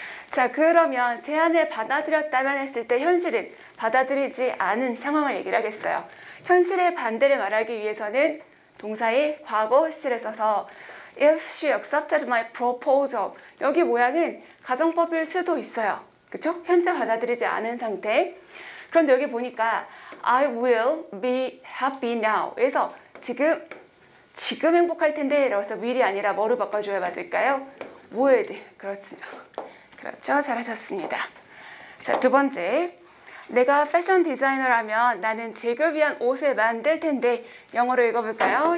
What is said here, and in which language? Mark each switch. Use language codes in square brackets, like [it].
[ko] 자, 그러면 제안을 받아들였다면 했을 때 현실은 받아들이지 않은 상황을 얘기를 하겠어요. 현실의 반대를 말하기 위해서는 동사의 과거 시제를 써서 [en] If she accepted my proposal. [ko] 여기 모양은 가정법일 수도 있어요. 그쵸? 현재 받아들이지 않은 상태. 그런데 여기 보니까 [en] I will be happy now. [ko] 그래서 지금 행복할 텐데 라고 해서 will이 아니라 뭐로 바꿔줘야 맞을까요? would. 그렇죠. 잘하셨습니다. 자, 두 번째. 내가 패션 디자이너라면 나는 잭을 위한 옷을 만들 텐데 영어로 읽어볼까요?